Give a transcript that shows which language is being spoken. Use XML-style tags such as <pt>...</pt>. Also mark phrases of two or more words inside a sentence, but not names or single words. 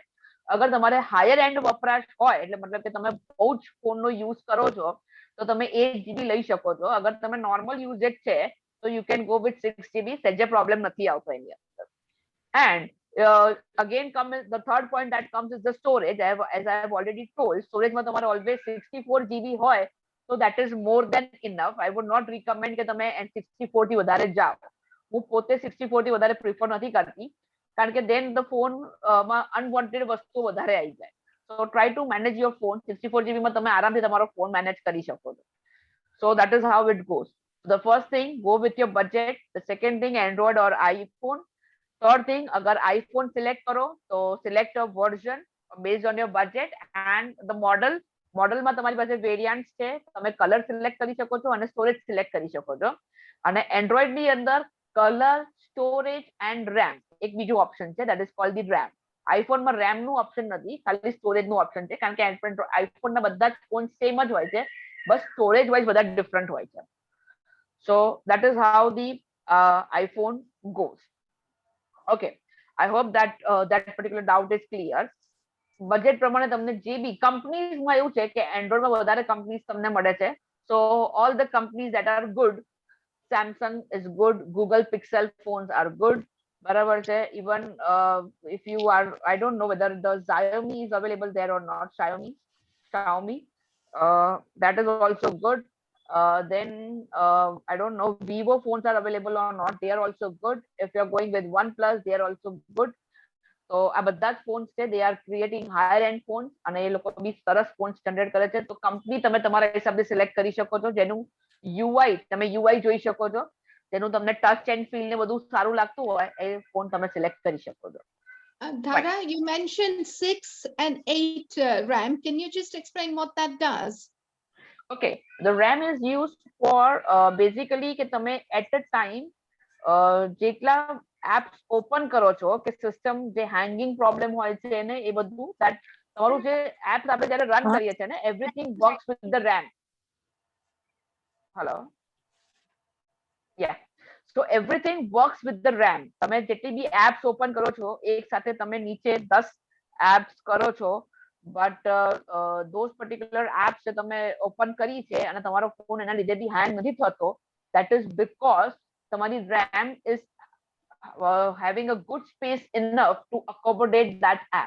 <gu>અગર તમારે</gu> <en>higher end</en> <gu>વપરાશ હોય, એટલે મતલબ કે તમે બહુ જ ફોનનો યુઝ કરો છો, તો તમે 8 GB લઈ શકો છો. અગર તમે</gu> <en>normal usage</en> <gu>છે</gu> <en>so you can go with 6 GB.</en> <gu>સજ્જે પ્રોબ્લેમ નથી આવતો એની અંદર.</gu> <en>And again the third point that comes is the storage. As I have already told, storage</en> <gu>માં તમારે</gu> <en>always 64 GB હોય, so that is more than enough. I would not recommend</en> <gu>કે તમે 64 થી વધારે જાઓ. હું પોતે 64 થી વધારે પ્રિફર નથી કરતી, કારણ કે</gu> <en>then the phone</en> <gu>માં unwanted વસ્તુ વધારે આવી જાય.</gu> <en>So try to manage your phone.</en> <gu>64 GB માં તમે આરામથી તમારો ફોન મેનેજ કરી શકો છો.</gu> <en>So that is how it goes. The first thing, go with your budget. The second thing, Android or iPhone. Third thing,</en> <hi>अगर iPhone select करो तो</hi> <en>select a version based on your budget and the model.</en> <gu>Model માં તમારી પાસે variants છે, તમે કલર સિલેક્ટ કરી શકો છો અને સ્ટોરેજ સિલેક્ટ કરી શકો છો. અને Android ની અંદર કલર, સ્ટોરેજ એન્ડ RAM એક બીજું ઓપ્શન છે,</gu> <en>that is called the RAM.</en> <gu>iPhone માં RAM નું ઓપ્શન નથી, ખાલી સ્ટોરેજ નું ઓપ્શન છે, કારણ કે iPhone ના બધા જ ફોન સેમ જ હોય છે, બસ</gu> <en>storage wise</en> <gu>બધા ડિફરન્ટ હોય છે.</gu> <en>So that is how the iPhone goes. Okay, I hope that that particular doubt is clear.</en> <gu>બજેટ પ્રમાણે તમને જે બી કંપનીઝમાં એવું છે કે એન્ડ્રોઈડમાં વધારે કંપનીઝ તમને મળે છે.</gu> <en>So all the companies that are good, Samsung is good, Google Pixel phones are good,</en> <gu>બરાબર છે.</gu> <en>Even if you are, I don't know whether the Xiaomi is available there or not. Xiaomi, that is also good. Then I don't know, Vivo phones are available or not. They are also good. If you're going with OnePlus, they are also good.</en> <gu>તો આ બધા જ ફોન્સ છે</gu> <en>they are creating higher end phones</en> <gu>અને એ લોકો બી સરસ ફોન જનરેટ કરે છે. તો કંપની તમે તમારા હિસાબે સિલેક્ટ કરી શકો છો, જેનું UI તમે UI જોઈ શકો છો, જેનું તમને</gu> <en>touch and feel</en> <gu>ને બધું સારું લાગતું હોય એ ફોન તમે સિલેક્ટ કરી શકો છો.</gu> <en>Dhara, you mentioned 6 and 8 RAM. Can you just explain what that does? Okay, the RAM is used for basically</en> <gu>કે તમે</gu> <en>at a time</en> <gu>જેટલા એપ્સ ઓપન કરો છો કે સિસ્ટમ જે હેંગિંગ પ્રોબ્લેમ હોય છે એને એ બધું that તમારું જે એપ્સ આપણે જ્યારે રન કરીએ છીએ ને</gu> <en>everything works with the RAM. Hello, yeah, so everything works with the RAM.</en> <gu>તમે જેટલી બી એપ્સ ઓપન કરો છો એક સાથે તમે નીચે 10 એપ્સ કરો છો,</gu> <en>but those particular apps</en> <gu>જે તમે ઓપન કરી છે અને તમારો ફોન એના લીધે બી હેંગ નથી થતો,</gu> <en>that is because તમારી RAM is having a good space enough to accommodate that app.</en>